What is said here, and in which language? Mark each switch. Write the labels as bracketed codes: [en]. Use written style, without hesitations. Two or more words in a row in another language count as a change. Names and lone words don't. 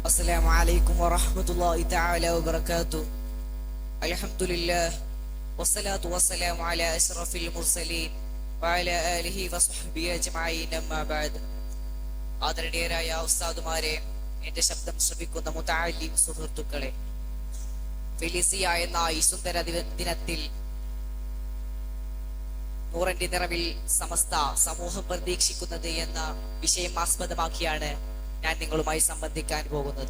[ar] السلام عليكم ورحمة الله تعالى وبركاته. الحمد لله والصلاة والسلام على أشرف المرسلين وعلى آله وصحبه أجمعين أما بعد. [ml] ആദരണീയരായ ഉസ്താദുമാരെ, എന്റെ ശബ്ദം ശ്രവിക്കുന്ന മുതഅല്ലിം സുഹൃത്തുക്കളെ, ഫെലിസിയ എന്ന ഈ സുന്ദര ദിനത്തിൽ നൂറിന്റെ നിറവിൽ സമസ്ത സമൂഹം പ്രതീക്ഷിക്കുന്നത് എന്ന വിഷയം ആസ്പദമാക്കിയാണ് ഞാൻ നിങ്ങളുമായി സംബന്ധിക്കാൻ പോകുന്നത്.